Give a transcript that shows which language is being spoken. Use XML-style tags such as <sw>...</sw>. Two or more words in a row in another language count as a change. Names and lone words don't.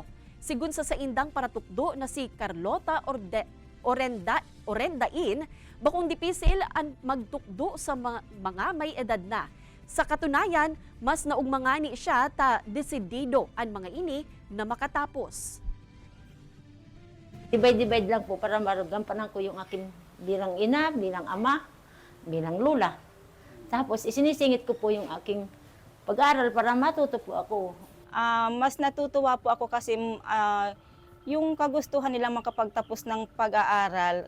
<bik>Sigun sa saindang paratukdo na si Carlota Orendain, bakong dipisil ang magtukdo sa mga may edad na. Sa katunayan, mas naugmangani siya ta desidido ang mga ini na makatapos.</bik> <tl>Divide lang po para marugampanan ko yung aking bilang ina, bilang ama, bilang lula. Tapos isinisingit ko po yung aking pag-aaral para matuto po ako. Mas natutuwa po ako kasi yung kagustuhan nilang makapagtapos ng pag-aaral.</tl>